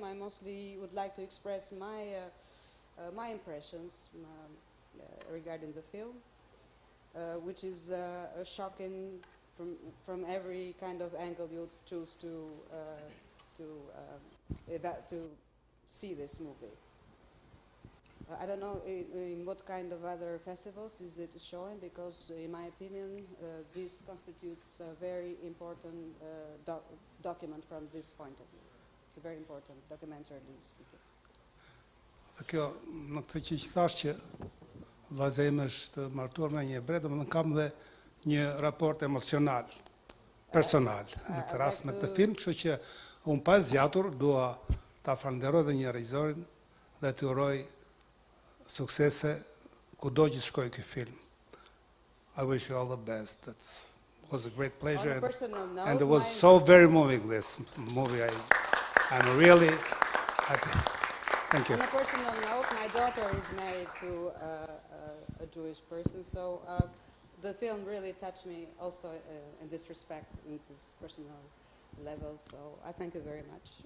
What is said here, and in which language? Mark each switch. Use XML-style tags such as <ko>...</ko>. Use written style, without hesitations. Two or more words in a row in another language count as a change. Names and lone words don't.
<en>I mostly would like to express my impressions regarding the film, which is shocking from every kind of angle you choose to see this movie. I don't know in what kind of other festivals is it showing, because in my opinion this constitutes a very important document from this point of view. It's a very important, documentarily speaking.</en> <sq>Kjo, në këtë që thash që vajza ime është martuar me një ebre, domethënë kam dhe një raport emocional, personal, në këtë rast me këtë film, kështu që unë pa zgjatur dua ta falenderoj dhe një regjisorin dhe të uroj suksese kudo që shkoj ky film.</sq> <en>I wish you all the best. It was a great pleasure, and it was so very moving, this movie. I'm really happy. Thank you. On a personal note, my daughter is married to a Jewish person, so the film really touched me also in this respect, in this personal level, so I thank you very much.</en>